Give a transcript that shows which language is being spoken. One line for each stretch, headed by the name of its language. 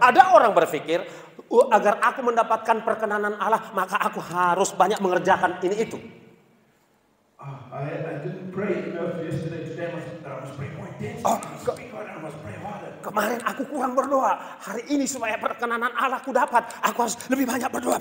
Indonesian: Ada orang berpikir, agar aku mendapatkan perkenanan Allah, maka aku harus banyak mengerjakan ini itu.
English: I didn't pray enough yesterday. Today I must pray more intensely. I must pray harder.
Indonesian: Kemarin aku kurang berdoa. Hari ini supaya perkenanan Allah aku dapat, aku harus lebih banyak berdoa.